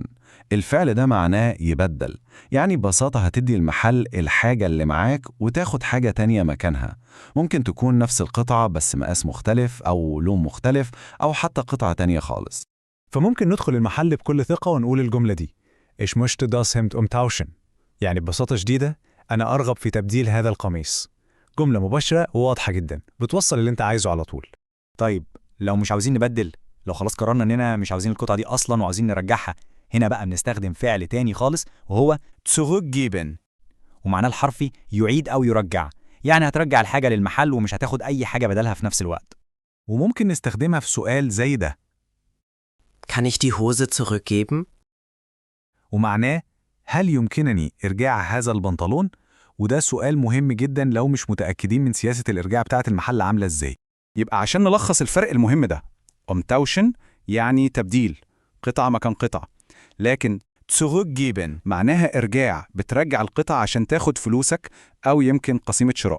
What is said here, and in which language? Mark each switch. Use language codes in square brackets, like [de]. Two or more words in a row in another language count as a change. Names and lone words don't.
[ar] الفعل ده معناه يبدل، يعني ببساطة هتدي المحل الحاجة اللي معاك وتاخد حاجة تانية مكانها. ممكن تكون نفس القطعة بس مقاس مختلف أو لون مختلف أو حتى قطعة تانية خالص. فممكن ندخل المحل بكل ثقة ونقول الجملة دي: [de] Ich möchte das Hemd umtauschen. [ar] يعني ببساطة شديدة، أنا أرغب في تبديل هذا القميص. جملة مباشرة وواضحة جدا، بتوصل اللي أنت عايزه على طول. طيب، لو مش عاوزين نبدل، لو خلاص قررنا اننا مش عاوزين القطعة دي اصلا وعاوزين نرجعها، هنا بقى بنستخدم فعل تاني خالص وهو zurückgeben، ومعناه الحرفي يعيد او يرجع. يعني هترجع الحاجة للمحل ومش هتاخد اي حاجة بدلها في نفس الوقت. وممكن نستخدمها في سؤال زي ده، [de] Kann ich die Hose zurückgeben? [ar] ومعناه هل يمكنني إرجاع هذا البنطلون؟ وده سؤال مهم جدا لو مش متأكدين من سياسة الإرجاع بتاعة المحل عاملة إزاي. يبقى عشان نلخص الفرق المهم ده، umtauschen يعني تبديل قطعة مكان قطعة، لكن zurückgeben معناها إرجاع، بترجع القطعة عشان تاخد فلوسك أو يمكن قسيمة شراء.